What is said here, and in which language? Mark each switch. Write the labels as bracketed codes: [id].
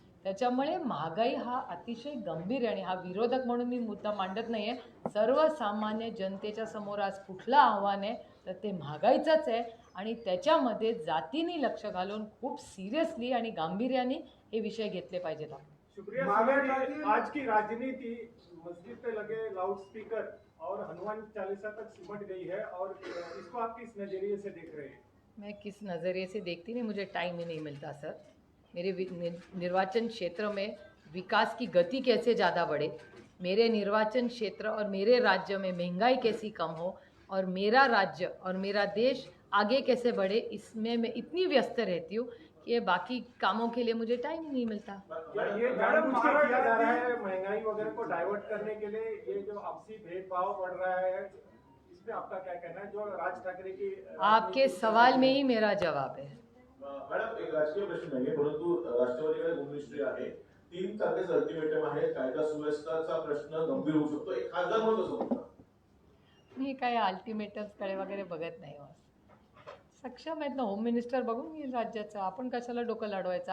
[mr] त्याच्यामुळे महागाई हा अतिशय गंभीर आहे. आणि हा विरोधक म्हणून मी मुद्दा मांडत नाही आहे, सर्वसामान्य जनतेच्या समोर आज कुठलं आव्हान आहे तर ते महागाईचंच आहे. आणि त्याच्यामध्ये जातीने लक्ष घालून खूप सिरियसली आणि गांभीर्याने हे विषय घेतले पाहिजेत. [hi] आज की राजनीति मस्जिद पे लगे लाउडस्पीकर और हनुमान चालीसा तक सिमट गई है, और इसको आप किस नजरिए से देख रहे हैं? मैं किस नज़रिए से देखती नहीं, मुझे टाइम ही नहीं मिलता सर. मेरे निर्वाचन क्षेत्र में विकास की गति कैसे ज़्यादा बढ़े, मेरे निर्वाचन क्षेत्र और मेरे राज्य में महंगाई कैसी कम हो, और मेरा राज्य और मेरा देश आगे कैसे बढ़े, इसमें मैं इतनी व्यस्त रहती हूँ कि बाकी कामों के लिए मुझे टाइम ही नहीं मिलता. ये मैडम किया जा रहा है महंगाई वगैरह को डाइवर्ट करने के लिए, ये जो आपसी भेदभाव बढ़ रहा है, इसमें आपका क्या कहना है? जो राज ठाकरे की आपके सवाल में ही मेरा जवाब है. [mr] मॅडम, एक राजकीय प्रश्न नाही, परंतु राष्ट्रवादीकडे भूमिनिष्ठरी आहे, 3 तारखेचं अल्टिमेटम आहे, कायदा सुव्यवस्थेचा प्रश्न गंभीर होऊ शकतो. एक खासदार म्हणून कसं म्हणता? मी काय अल्टिमेटम्सकडे वगैरे बघत नाही. सक्षम आहेत ना होम मिनिस्टर बघून येईल राज्याचं, आपण कशाला डोकं लढवायचं?